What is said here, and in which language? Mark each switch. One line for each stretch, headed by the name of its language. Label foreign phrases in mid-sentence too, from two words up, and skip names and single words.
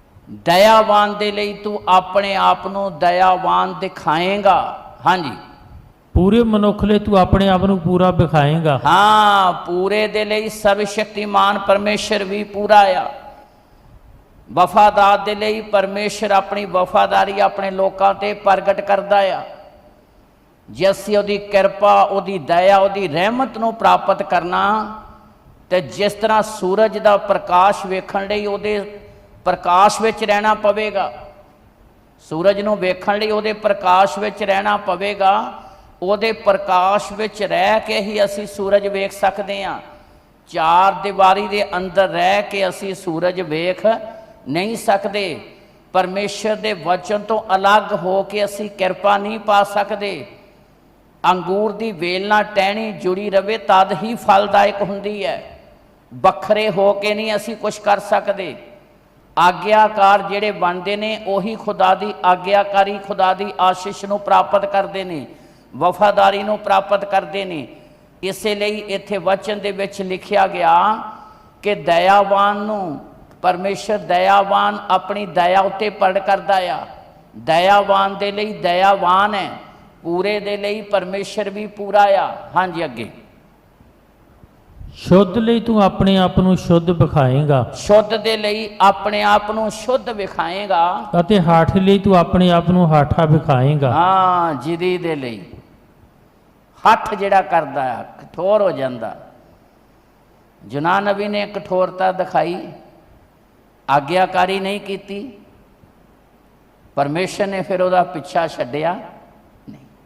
Punjabi: ਦਇਆਵਾਨ ਦੇ ਲਈ ਤੂੰ ਅਪਣੇ ਆਪ ਨੂੰ ਦਇਆਵਾਨ ਦਿਖਾਏਗਾ। ਹਾਂ ਜੀ, ਪੂਰੇ ਮਨੁੱਖ ਲਈ ਤੂੰ ਆਪਣੇ ਆਪ ਨੂੰ ਪੂਰਾ ਵਿਖਾਏਗਾ। हाँ, ਪੂਰੇ ਦੇ ਲਈ ਸਰਵਸ਼ਕਤੀਮਾਨ ਪਰਮੇਸ਼ਰ ਭੀ ਪੂਰਾ ਆ। ਵਫ਼ਾਦਾਰ ਦੇ ਲਈ ਪਰਮੇਸ਼ਰ ਅਪਣੀ ਵਫ਼ਾਦਾਰੀ ਅਪਣੇ ਲੋਗੋਂ ਤੇ ਪ੍ਰਗਟ ਕਰਤਾ ਆ। ਜੇ ਅਸੀਂ ਉਹਦੀ ਕਿਰਪਾ, ਉਹਦੀ ਦਇਆ, ਉਹਦੀ ਰਹਿਮਤ ਨੂੰ ਪ੍ਰਾਪਤ ਕਰਨਾ, ਤੇ ਜਿਸ ਤਰ੍ਹਾਂ ਸੂਰਜ ਕਾ ਪ੍ਰਕਾਸ਼ ਵੇਖਣ ਲਈ ਉਹਦੇ ਪ੍ਰਕਾਸ਼ ਵਿੱਚ ਰਹਿਣਾ ਪਵੇਗਾ, ਸੂਰਜ ਨੂੰ ਵੇਖਣ ਲਈ ਉਹਦੇ ਪ੍ਰਕਾਸ਼ ਵਿੱਚ ਰਹਿਣਾ ਪਵੇਗਾ, ਉਹਦੇ ਪ੍ਰਕਾਸ਼ ਵਿੱਚ ਰਹਿ ਕੇ ਹੀ ਅਸੀਂ ਸੂਰਜ ਵੇਖ ਸਕਤੇ ਹੈਂ। ਚਾਰ ਦੀਵਾਰੀ ਦੇ ਅੰਦਰ ਰਹਿ ਕੇ ਅਸੀਂ ਸੂਰਜ ਵੇਖ ਨਹੀਂ ਸਕਤੇ। ਪਰਮੇਸ਼ਰ ਦੇ ਵਚਨ ਤੋ ਅਲੱਗ ਹੋ ਕੇ ਅਸੀਂ ਕਿਰਪਾ ਨਹੀਂ ਪਾ ਸਕਤੇ। ਅੰਗੂਰ ਦੀ ਵੇਲ ਨਾਲ ਟਹਿਣੀ ਜੁੜੀ ਰਵੇ ਤਦ ਹੀ ਫਲਦਾਇਕ ਹੁੰਦੀ ਹੈ, ਬਖਰੇ ਹੋ ਕੇ ਨਹੀਂ ਅਸੀਂ ਕੁਝ ਕਰ ਸਕਤੇ। ਆਗਿਆਕਾਰ ਜਿਹੜੇ ਬਣਤੇ ਨੇ ਉਹੀ ਖ਼ੁਦਾ ਦੀ ਆਗਿਆਕਾਰੀ, ਖ਼ੁਦਾ ਦੀ ਆਸ਼ੀਸ਼ ਨੂੰ ਪ੍ਰਾਪਤ ਕਰਤੇ ਹੈਂ, ਵਫ਼ਾਦਾਰੀ ਨੂੰ ਪ੍ਰਾਪਤ ਕਰਤੇ ਹੈਂ, वफादारी नूं प्राप्त करते हैं। ਇਸਲਈ ਇੱਥੇ ਵਚਨ ਦੇ ਵਿੱਚ ਲਿਖਿਆ ਗਿਆ ਕਿ ਦਇਆਵਾਨ ਨੂੰ ਪਰਮੇਸ਼ਰ ਦਇਆਵਾਨ ਅਪਣੀ ਦਇਆ ਉੱਤੇ ਪ੍ਰਗਟ ਕਰਦਾ ਆ। ਦਇਆਵਾਨ ਦੇ ਲਈ ਦਇਆਵਾਨ ਹੈ, ਪੂਰੇ ਦੇ ਲਈ ਪਰਮੇਸ਼ਰ ਭੀ ਪੂਰਾ ਆ। ਹਾਂ ਜੀ, ਅੱਗੇ शुद्ध ਲਈ ਤੂੰ ਆਪਣੇ ਆਪ ਨੂੰ ਸ਼ੁੱਧ ਵਿਖਾਏਗਾ। ਸ਼ੁੱਧ ਦੇ ਲਈ ਅਪਣੇ ਆਪ ਨੂੰ ਸ਼ੁੱਧ ਵਿਖਾਏਗਾ। ਅਤੇ ਹਾਠ ਲਈ ਤੂੰ ਆਪਣੇ ਆਪ ਨੂੰ ਹਾਠਾ ਵਿਖਾਏਗਾ। हाँ, ਜ਼ਿੱਦੀ ਦੇ ਲਈ ਹਠ ਜਿਹੜਾ ਕਰਦਾ ਆ ਕਠੋਰ ਹੋ ਜਾਂਦਾ। ਜੂਨਾ ਨਬੀ ਨੇ ਕਠੋਰਤਾ ਦਿਖਾਈ, ਆਗਿਆਕਾਰੀ ਨਹੀਂ ਕੀ, ਪਰਮੇਸ਼ਰ ਨੇ ਫਿਰ ਉਹਦਾ ਪਿੱਛਾ ਛੱਡਿਆ ਨਹੀਂ।